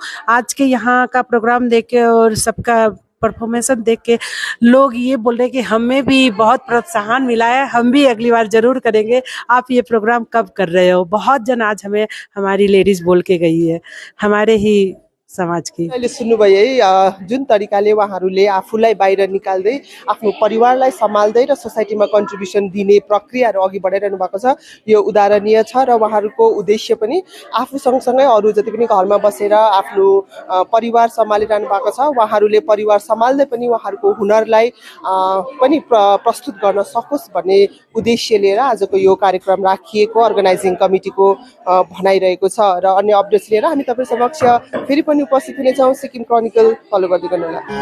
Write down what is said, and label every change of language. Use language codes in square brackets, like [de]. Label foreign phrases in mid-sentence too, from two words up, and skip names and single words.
[hi] आज के यहाँ का प्रोग्राम देख के और सबका परफॉर्मेंस देख के लोग ये बोल रहे हैं कि हमें भी बहुत प्रोत्साहन मिला है, हम भी अगली बार जरूर करेंगे। आप ये प्रोग्राम कब कर रहे हो? बहुत जन आज हमें हमारी लेडीज बोल के गई है, हमारे ही समाज की। [ne] अहिले सुन्नुभयो है जुन तरिकाले उहाँहरूले आफूलाई बाहिर निकाल्दै आफ्नो परिवारलाई सम्हाल्दै र सोसाइटीमा कन्ट्रिब्युसन दिने प्रक्रियाहरू अघि बढाइरहनु भएको छ। यो उदाहरणीय छ, र उहाँहरूको उद्देश्य पनि आफू सँगसँगै अरू जति पनि घरमा बसेर आफ्नो परिवार सम्हालिरहनु भएको छ, उहाँहरूले परिवार सम्हाल्दै पनि उहाँहरूको हुनरलाई पनि प्रस्तुत गर्न सकोस् भन्ने उद्देश्य लिएर आजको यो कार्यक्रम राखिएको अर्गनाइजिङ कमिटीको भनाइरहेको छ। र अन्य अपडेट्स लिएर हामी तपाईँ समक्ष फेरि पनि उपस्थित हुनेछौँ। सिक्किम क्रोनिकल फलो गर्दै गर्नुहोला।